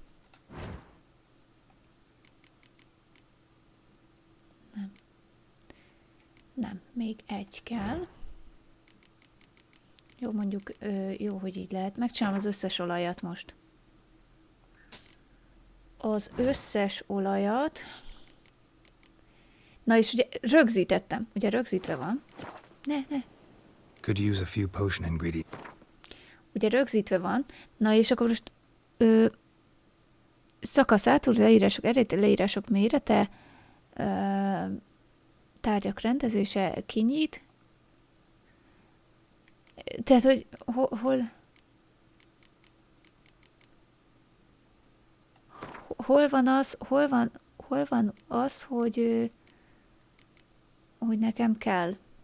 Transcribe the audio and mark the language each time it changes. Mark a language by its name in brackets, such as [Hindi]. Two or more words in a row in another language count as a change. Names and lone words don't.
[Hungarian] Nem, még 1 kell. Jó, mondjuk, jó, hogy így lehet. Megcsinálom az összes olajat most. Az összes olajat. Na és ugye rögzítettem. Ugye rögzítve van. Ne. [English] Could use a few potion ingredients. [Hungarian] Ugye rögzítve van. Na és akkor most szakasz átul, leírások eredeti, leírások mérete, tárgyak rendezése, kinyit. Tehát, hogy hol van az, hogy nekem kell.